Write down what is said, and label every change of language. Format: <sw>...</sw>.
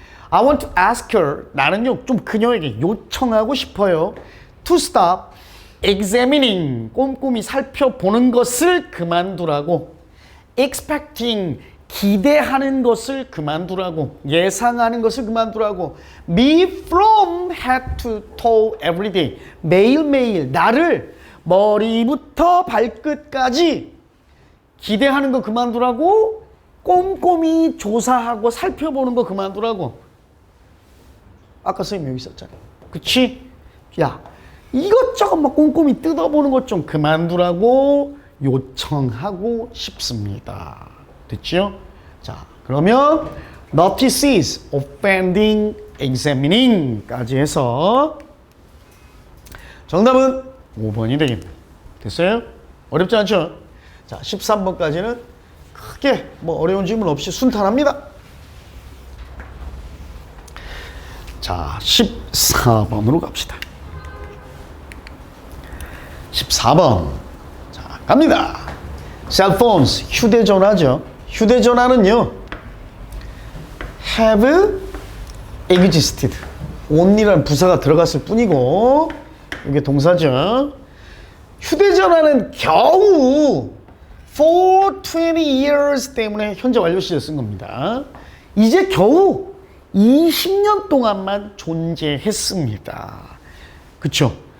<en>I want to ask her,</en> <ko>나는요 좀 그녀에게 요청하고 싶어요.</ko> <en>To stop examining,</en> <ko>꼼꼼히 살펴보는 것을 그만두라고. expecting, 기대하는 것을 그만두라고. 예상하는 것을 그만두라고.</ko> <en>me from head to toe every day.</en> <ko>매일매일 나를 머리부터 발끝까지 기대하는 거 그만두라고. 꼼꼼히 조사하고 살펴보는 거 그만두라고. 아까 선생님 여기 있었잖아요. 그치? 야, 이것저것 막 꼼꼼히 뜯어보는 것 좀 그만두라고 요청하고 싶습니다. 됐죠? 자, 그러면 notices, offending, examining까지 해서 정답은 5번이 되겠네요. 됐어요? 어렵지 않죠? 자, 13번까지는 크게 뭐 어려운 질문 없이 순탄합니다. 자, 14번으로 갑시다. 14번. 자, 갑니다. cellphones, 휴대전화죠. 휴대전화는요,</ko> <en>have existed.</en> <ko>only라는 부사가 들어갔을 뿐이고, 이게 동사죠. 휴대전화는 겨우</ko> <en>for 20 years</en> <ko>때문에 현재 완료 시제 쓴 겁니다. 이제 겨우 20년 동안만 존재했습니다. 그쵸?</ko>